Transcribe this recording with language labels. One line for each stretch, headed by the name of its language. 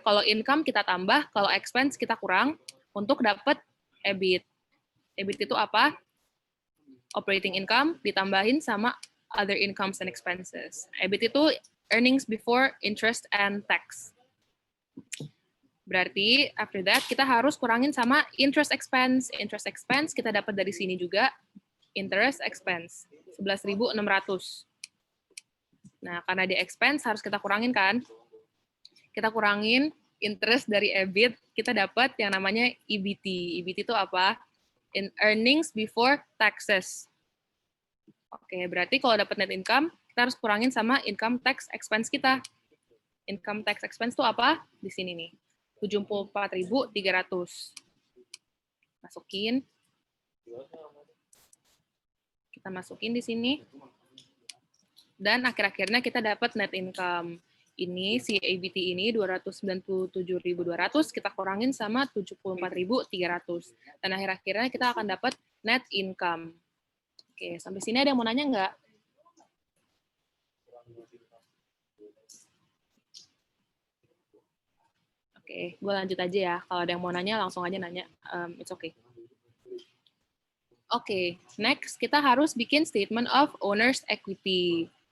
Indonesian: Kalau income kita tambah, kalau expense kita kurang untuk dapat EBIT. EBIT itu apa? Operating income ditambahin sama
English: other incomes and expenses. EBIT itu earnings before interest and tax.
Indonesian: Berarti
English: after that
Indonesian: kita harus kurangin sama interest expense. Interest expense kita dapat dari sini juga. Interest expense 11.600. Nah, karena di expense harus kita kurangin kan? Kita kurangin interest dari EBIT, kita dapat yang namanya EBT. EBT itu apa?
English: In earnings before taxes.
Indonesian: Oke, berarti kalau dapat net income, kita harus kurangin sama income tax expense kita. Income tax expense itu apa? Di sini nih. 74.300. Masukin. Kita masukin di sini. Dan akhir-akhirnya kita dapat net income. Ini si EBT ini 297.200 kita kurangin sama 74.300. Dan akhir-akhirnya kita akan dapat net income. Oke, sampai sini ada yang mau nanya nggak? Oke, gue lanjut aja ya. Kalau ada yang mau nanya, langsung aja nanya.
English: It's okay.
Indonesian: Oke, next kita harus bikin statement of owner's equity.